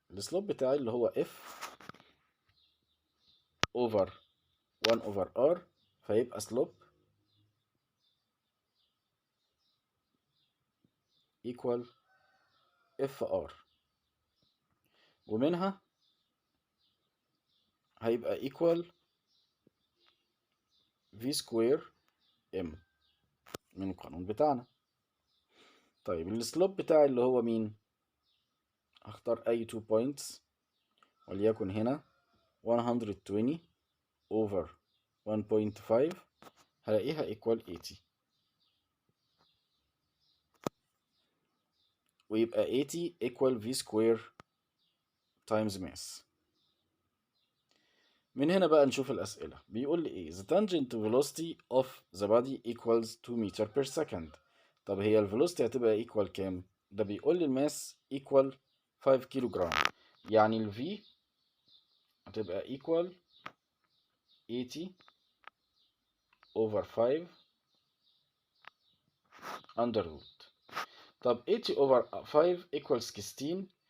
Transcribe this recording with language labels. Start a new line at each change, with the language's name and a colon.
Arabic: السلوب بتاعي اللي هو f over 1 over r، فيبقى
English: slope equal fr،
Arabic: ومنها هيبقى
English: equal v square m
Arabic: من القانون بتاعنا. طيب السلوب بتاعي اللي هو مين؟ هختار اي 2 points، وليكن هنا 120 over 1.5، هلاقيها equal 80.
English: ويبقى 80 equal v square times mass.
Arabic: من هنا بقى نشوف الأسئلة. بيقول لي إيه؟
English: The tangent velocity of the body equals 2 meter per second.
Arabic: طب هي الفيلوسيتي هتبقى equal كام؟ ده بيقول لي الماس equal 5 كيلو جرام، يعني ال V هتبقى
English: equal 80 over 5 under root.
Arabic: طب 80 over 5 equal 16.